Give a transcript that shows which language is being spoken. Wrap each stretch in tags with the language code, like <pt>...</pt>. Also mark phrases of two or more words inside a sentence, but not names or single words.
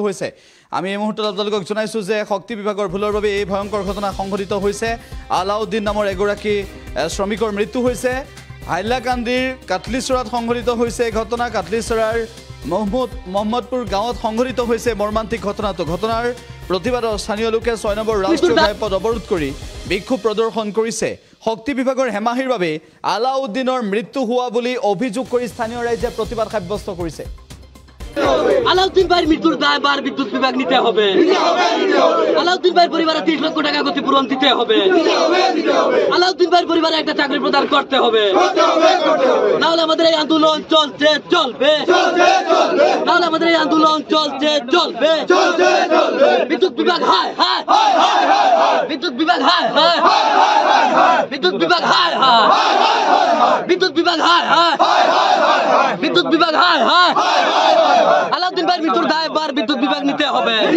<as>হৈছে আমি এই মুহূৰ্তত আপোনালোকক জনাইছো যে শক্তি বিভাগৰ ভুলৰ বাবে এই ভয়ংকৰ ঘটনা সংঘটিত হৈছে আলাউদ্দিন নামৰ এগৰাকী শ্ৰমিকৰ মৃত্যু হৈছে হাইলাকান্দিৰ কাটলিচৰাত সংঘটিত হৈছে ঘটনা কাটলিচৰাৰ মোহাম্মদপুৰ গাঁৱত সংঘটিত হৈছে মৰ্মান্তিক ঘটনাৰ প্ৰতিবাদত স্থানীয় লোকে 6 নম্বৰ ৰাষ্ট্ৰীয় ঘাইপথ অৱৰোধ কৰি বিক্ষোভ প্ৰদৰ্শন কৰিছে শক্তি বিভাগৰ হেমাহিৰ বাবে আলাউদ্দিনৰ মৃত্যু হোৱা বুলি অভিযোগ কৰি স্থানীয় ৰাইজে প্ৰতিবাদ সাব্যস্ত কৰিছে</as> <bn>আলাউদ্দিন ভাইয়ের মৃত্যুর দায় বার বিদ্যুৎ বিভাগ নিতে হবে আলাউদ্দিন ভাইয়ের পরিবারে 30 লক্ষ টাকা ক্ষতিপূরণ দিতে হবে আলাউদ্দিন ভাইয়ের পরিবারে একটা চাকরি প্রদান করতে হবে না হলে আমাদের এই আন্দোলন চলবে না হলে আমাদের এই আন্দোলন চলবে বিদ্যুৎ বিভাগ হায় বিদ্যুৎ বিভাগ হায় বিদ্যুৎ বিভাগ হায় বিদ্যুৎ বিভাগ হায় বিদ্যুৎ বিভাগ হায় আলাউদ্দিন ভাইয়ের মৃত্যুর দায় বার বিদ্যুৎ বিভাগ নিতে হবে</bn>